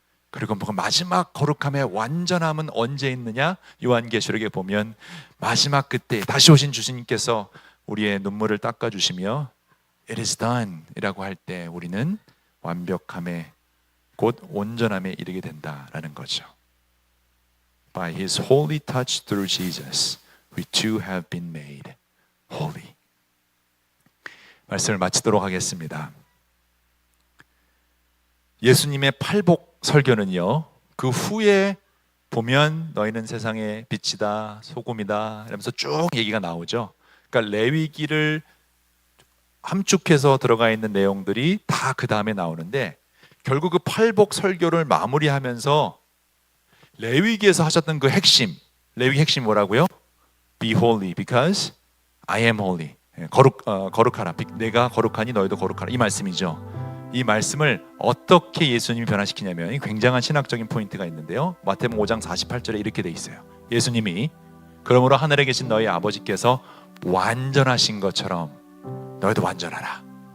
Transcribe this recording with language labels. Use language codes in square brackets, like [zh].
[ko] 그리고 마지막 거룩함의 완전함은 언제 있느냐? 요한계시록에 보면 마지막 그때 다시 오신 주님께서 우리의 눈물을 닦아주시며 [en] It is done [ko] 이라고 할 때 우리는 완벽함에, 곧 온전함에 이르게 된다라는 거죠. [en] By His holy touch through Jesus, we too have been made holy. [ko] 말씀을 마치도록 하겠습니다. 예수님의 팔복 설교는요, 그 후에 보면 너희는 세상의 빛이다, 소금이다 이러면서 쭉 얘기가 나오죠. 그러니까 레위기를 함축해서 들어가 있는 내용들이 다 그 다음에 나오는데, 결국 그 팔복 설교를 마무리하면서 레위기에서 하셨던 그 핵심, 레위기 핵심이 뭐라고요? [en] Be holy because I am holy. [ko] 거룩하라. 내가 거룩하니 너희도 거룩하라. 이 말씀이죠. 이 말씀을 어떻게 예수님이 변화시키냐면 굉장한 신학적인 포인트가 있는데요. 마태복음 5장 48절에 이렇게 돼 있어요. 예수님이 그러므로 하늘에 계신 너희 아버지께서 완전하신 것처럼 너희도 완전하라.